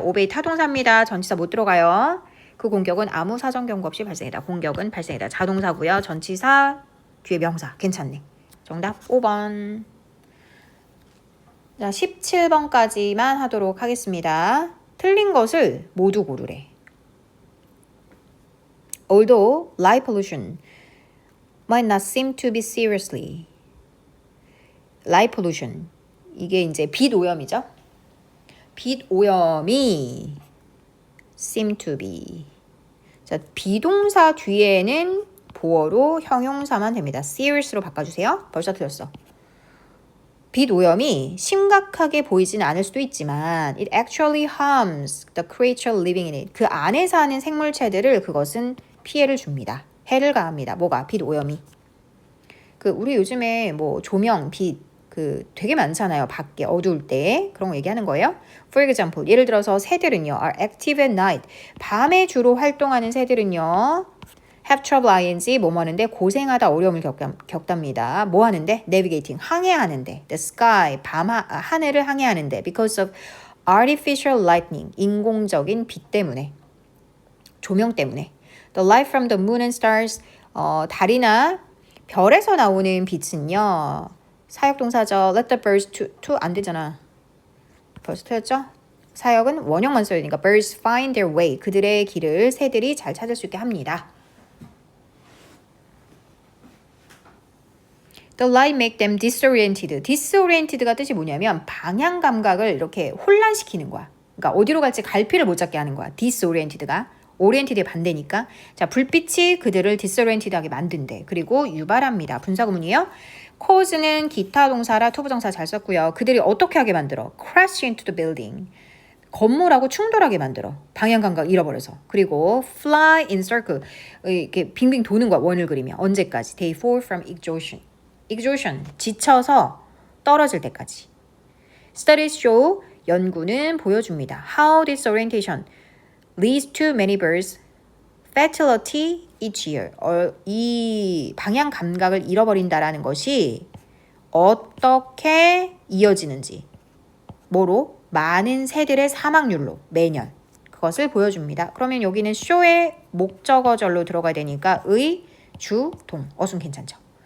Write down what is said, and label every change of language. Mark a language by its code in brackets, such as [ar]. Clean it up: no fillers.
[ko] obey 타동사입니다. 전치사 못 들어가요. 그 공격은 아무 사전 경고 없이 발생이다. 공격은 발생이다. 자동사고요. 전치사 뒤에 명사. 괜찮네. 정답 5번. 자, 17번까지만 하도록 하겠습니다. 틀린 것을 모두 고르래. [en] Although light pollution might not seem to be seriously. [ko] light pollution. 이게 이제 빛 오염이죠. 빛 오염이 [en] seem to be. [ko] 자, 비동사 뒤에는 보어로 형용사만 됩니다. serious로 바꿔주세요. 벌써 틀렸어. 빛 오염이 심각하게 보이지는 않을 수도 있지만 [en] it actually harms the creature living in it. [ko] 그 안에 사는 생물체들을 그것은 피해를 줍니다. 해를 가합니다. 뭐가? 빛 오염이. 우리 요즘에 뭐 조명, 빛 되게 많잖아요. 밖에 어두울 때. 그런 거 얘기하는 거예요. [en] For example, [ko] 예를 들어서 새들은요. [en] are active at night. [ko] 밤에 주로 활동하는 새들은요. [en] have trouble ing [ko] 뭐 하는데 고생하다 어려움을 겪답니다. 뭐 하는데? [en] navigating [ko] 항해하는데. [en] the sky [ko] 하늘을 항해하는데 [en] because of artificial lightning [ko] 인공적인 빛 때문에 조명 때문에 [en] the light from the moon and stars [ko] 달이나 별에서 나오는 빛은요. 사역동사죠. [en] let the birds to [ko] 안 되잖아. 벌써 틀렸죠? 사역은 원형만 써야 되니까 [en] birds find their way. [ko] 그들의 길을 새들이 잘 찾을 수 있게 합니다. [en] The light make them disoriented. [ko] disoriented가 뜻이 뭐냐면 방향 감각을 이렇게 혼란시키는 거야. 그러니까 어디로 갈지 갈피를 못 잡게 하는 거야. disoriented가. oriented의 반대니까. 자, 불빛이 그들을 disoriented하게 만든대. 그리고 유발합니다. 분사구문이에요. cause는 기타 동사라 투부정사 잘 썼고요. 그들이 어떻게 하게 만들어? [en] crash into the building. [ko] 건물하고 충돌하게 만들어. 방향 감각 잃어버려서. 그리고 [en] fly in circle. [ko] 이렇게 빙빙 도는 거야. 원을 그리며. 언제까지? [en] They fall from exhaustion. [ko] exhaustion, 지쳐서 떨어질 때까지. [en] Studies show, [ko] 연구는 보여줍니다. [en] How disorientation leads to many birds fatality each year. [ko] 이 방향 감각을 잃어버린다라는 것이 어떻게 이어지는지. 뭐로? 많은 새들의 사망률로 매년. 그것을 보여줍니다. 그러면 여기는 show의 목적어절로 들어가야 되니까 의, 주, 동. 어순 괜찮죠?